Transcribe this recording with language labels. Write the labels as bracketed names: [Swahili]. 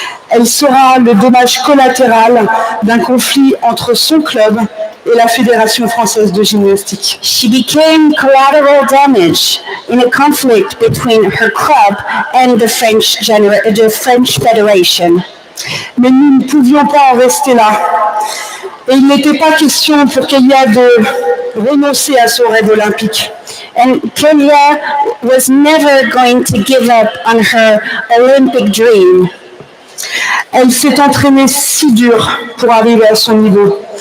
[French] Elle sera le dommage collatéral d'un conflit entre son club et la Fédération française de gymnastique. [English] She became collateral damage in a conflict between her club and the French Federation. [French] Mais nous ne pouvions pas en rester là. Et il n'était pas question pour Kélia de renoncer à son rêve olympique. [English] And Kélia was never going to give up on her Olympic dream. [French] Elle s'est entraînée si dur pour arriver à son niveau.